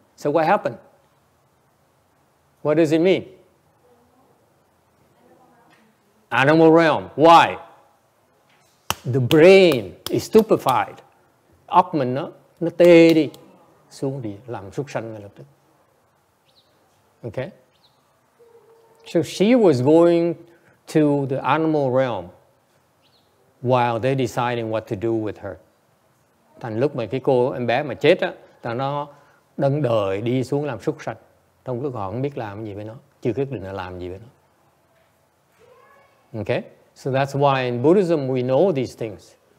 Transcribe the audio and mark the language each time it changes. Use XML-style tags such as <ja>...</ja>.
<en>So what happened? What does it mean? Animal realm. Why? The brain is stupefied.</en> <vi>Óc mình nó tê đi, xuống đi làm súc sanh ngay lập tức.</vi> <en>Okay? So she was going to the animal realm while they're deciding what to do with her.</en> <vi>Thành lúc mà cái em bé mà chết á, nó đang đợi đi xuống làm súc sanh. Trong lúc họ không biết làm gì với nó, chưa quyết định là làm gì với nó.</vi> <en>Okay? So that's why in Buddhism we know these things.</en>